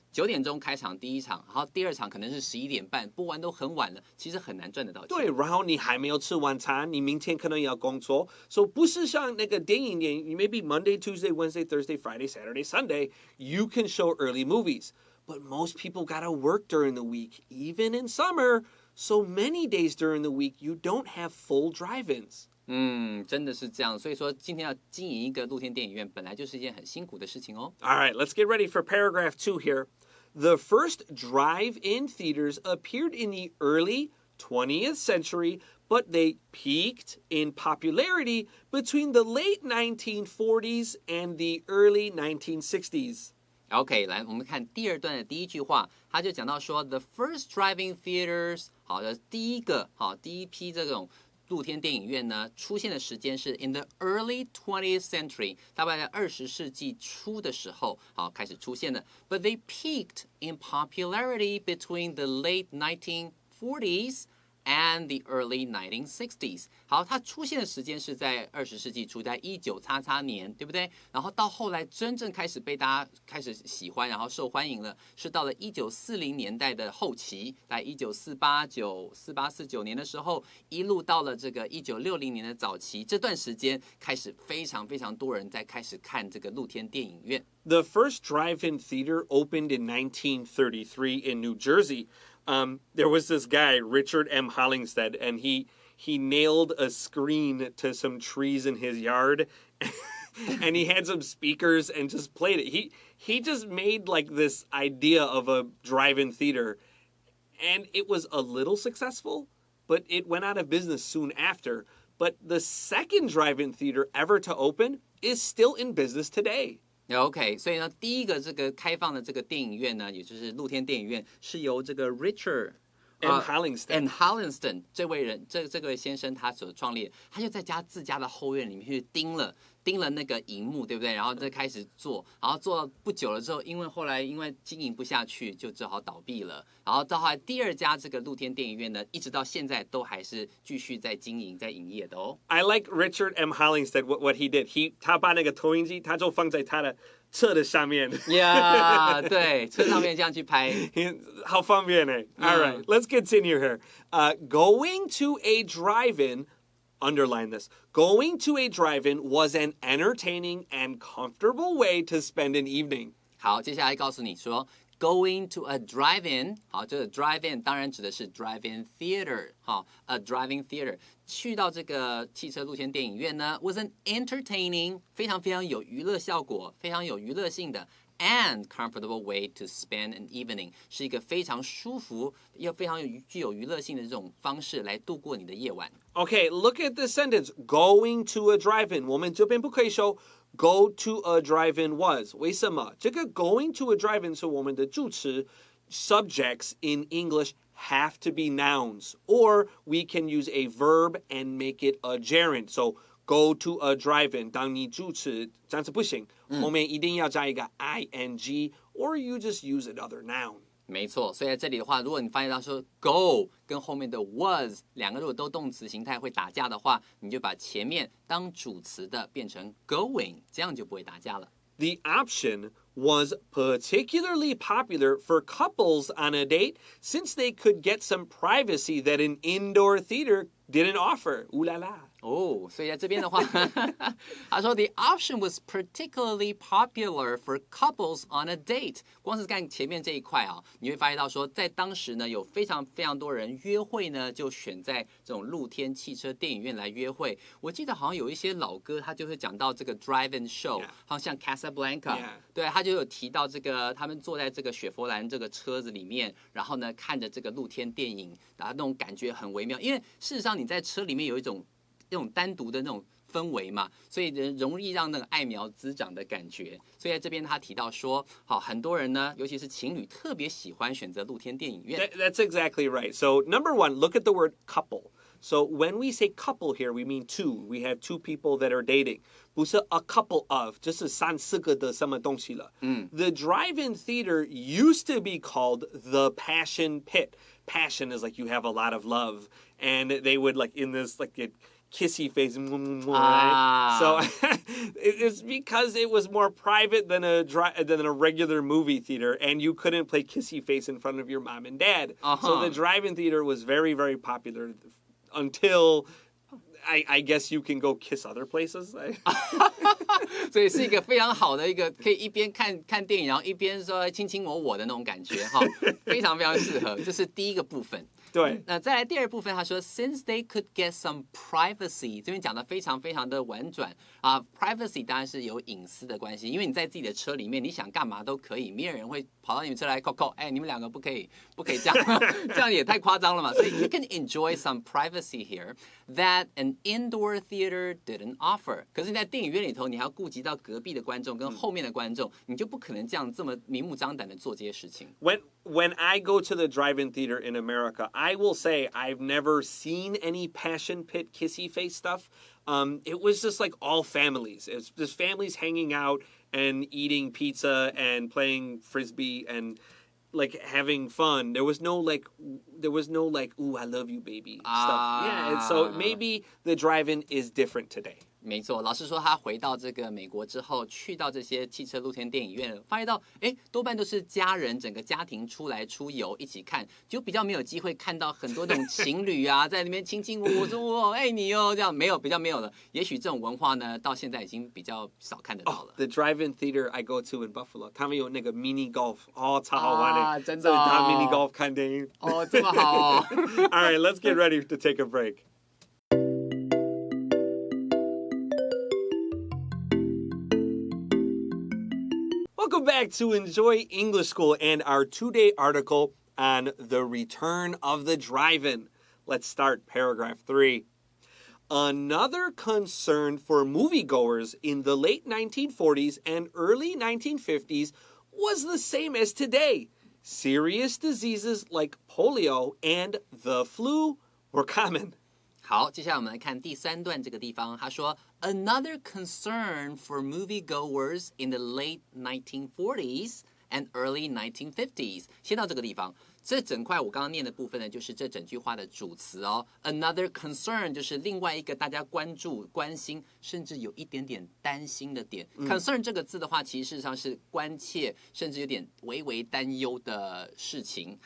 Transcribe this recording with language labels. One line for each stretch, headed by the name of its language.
Chinese: 9点钟开场第一场，然后第2场可能是11点半，播完都很晚了，其实很难赚得到钱。对，然后你还没有吃晚餐，你明天可能要工作，所以不是像那个电影院，
English: maybe Monday, Tuesday, Wednesday, Thursday, Friday, Saturday, Sunday, you can show early movies. But most people gotta work during the week, even in summer. So many days during the week, you don't have full drive-ins.
Chinese: 真的是这样，所以说今天要经营一个露天电影院，本来就是一件很辛苦的事情哦。
English: All right, let's get ready for paragraph 2 here. The first drive-in theaters appeared in the early 20th century, but they peaked in popularity between the late 1940s and the early 1960s.
Chinese: OK， 来，我们看第2段的第1句话，他就讲到说 ，
English: the first drive-in theaters，
Chinese: 好的，第一批这种露天电影院呢，出现的时间是
English: in the early 20th century，
Chinese: 大概在20世纪初的时候，好开始出现的。
English: But they peaked in popularity between the late 1940s and the early 1960s。
Chinese: 好，它出现的时间是在20世纪初，在19XX年，对不对？然后到后来真正开始被大家开始喜欢，然后受欢迎了，是到了1940年代的后期，在1948、49年的时候，一路到了这个1960年的早期，这段时间开始非常非常多人在开始看这个露天电影院。
English: The first drive-in theater opened in 1933 in New Jersey. There was this guy, Richard M. Hollingshead, and he nailed a screen to some trees in his yard, and he had some speakers and just played it. He just made like this idea of a drive-in theater, and it was a little successful, but it went out of business soon after. But the second drive-in theater ever to open is still in business today.
Chinese: OK， 所以呢，第一个这个开放的这个电影院呢，也就是露天电影院，是由这个 Richard
English: and
Chinese: Hollingston 这位先生他所创立的，他就在自家的后院里面去钉了那个荧幕，对不对？然后再开始做，然后做了不久了之后，后来因为经营不下去，就只好倒闭了。然后到后来第2家这个露天电影院呢，一直到现在都还是继续在经营、在营业的哦。
English: I like Richard M. Hollingshead what he did.
Chinese: 他把那个投影机，他就放在他的车的上面。 Yeah， 对，车上面这样去拍，好方便哎。
English: All right, let's continue here. Going to a drive-in. Underline this. Going to a drive-in was an entertaining and comfortable way to spend an evening.
Chinese: 好，接下来告诉你说 ，
English: going to a drive-in，
Chinese: 好，这个 drive-in 当然指的是 drive-in theater， 好 ，
English: a drive-in theater，
Chinese: 去到这个汽车露天电影院呢 ，
English: was an entertaining，
Chinese: 非常非常有娱乐效果，非常有娱乐性的。
English: And comfortable way to spend an evening
Chinese: 是一个非常舒服又非常具有娱乐性的这种方式来度过你的夜晚。
English: Okay, look at the sentence. Going to a drive-in.
Chinese: 我们这边不可以说
English: go to a drive-in was.
Chinese: 为什么？这个
English: going to a drive-in
Chinese: 是我们的助词。
English: subjects in English have to be nouns, or we can use a verb and make it a gerund. So go to a drive-in.
Chinese: 当你主持这样子不行，后面一定要加一个 ing,
English: or you just use another noun.
Chinese: 没错，所以在这里的话，如果你发现到说 go 跟后面的 was 两个如果都动词形态会打架的话，你就把前面当主词的变成 going， 这样就不会打架了。
English: The option was particularly popular for couples on a date since they could get some privacy that an indoor theater didn't offer. Ooh la la.
Chinese: 哦，所以在这边的话，他说
English: the option was particularly popular for couples on a date。
Chinese: 光是看前面这一块啊，你会发现到说，在当时呢，有非常非常多人约会呢，就选在这种露天汽车电影院来约会。我记得好像有一些老歌，他就会讲到这个 drive-in show， 好像 Casablanca， 对，他就有提到这个他们坐在这个雪佛兰这个车子里面，然后呢看着这个露天电影，然后那种感觉很微妙，因为事实上你在车里面有一种单独的那种氛围嘛，所以容易让那个爱苗滋长的感觉。所以在这边他提到说，好，很多人呢，尤其是情侣，特别喜欢选择露天电影院。
English: That's exactly right. So number one, look at the word couple. So when we say couple here, we mean two. We have two people that are dating.
Chinese: 不是
English: a couple of,
Chinese: 就是三四个的什么东西了。
English: The drive-in theater used to be called the Passion Pit. Passion is like you have a lot of love, and they would like in this like kissy face, right? So it's because it was more private than a regular movie theater, and you couldn't play kissy face in front of your mom and dad. So the drive-in theater was very, very popular until I guess you can go kiss other places.
Chinese: 所以是一个非常好的一个，可以一边看电影，然后一边说卿卿我的那种感觉哈，非常非常适合。这是第一个部分。对，那再来第二部分，他说
English: since they could get some privacy，
Chinese: 这边讲的非常非常的婉转啊 ，privacy 当然是有隐私的关系，因为你在自己的车里面，你想干嘛都可以，没有人会跑到你们车来扣，哎，你们两个不可以这样，这样也太夸张了嘛。
English: 所以 you can enjoy some privacy here that an indoor theater didn't offer。
Chinese: 可是你在电影院里头，你还要顾及到隔壁的观众跟后面的观众，你就不可能这样这么明目张胆的做这些事情。
English: When I go to the drive-in theater in America, I will say I've never seen any Passion Pit kissy face stuff. It was just like all families. It's just families hanging out and eating pizza and playing frisbee and like having fun. There was no like, ooh, I love you, baby stuff. Yeah, and so maybe the drive-in is different today.
Chinese: 没错，老师说他回到这个美国之后，去到这些汽车露天电影院，发现到多半都是家人整个家庭出来出游一起看，就比较没有机会看到很多那种情侣啊，在那边卿卿我说我爱你哦，这样比较没有了。也许这种文化呢，到现在已经比较少看得到了。
English: The drive-in theater I go to in Buffalo，
Chinese: 他们有那个
English: mini golf，
Chinese: 超好玩的，啊，真的哦，打 mini golf 看电影。哦，这么好哦。
English: All right, let's get ready to take a break. Welcome back to Enjoy English School and our two-day article on the return of the drive-in. Let's start paragraph 3. Another concern for moviegoers in the late 1940s and early 1950s was the same as today. Serious diseases like polio and the flu were common.
Chinese: 好，接下来我们来看第三段这个地方，他说
English: Another concern for moviegoers in the late 1940s and early 1950s。
Chinese: 先到这个地方，这整块我刚刚念的部分呢，就是这整句话的主词哦。
English: Another concern
Chinese: 就是另外一个大家关注、关心，甚至有一点点担心的点。 Concern 这个字的话，其实事实上是关切，甚至有点微微担忧的事情。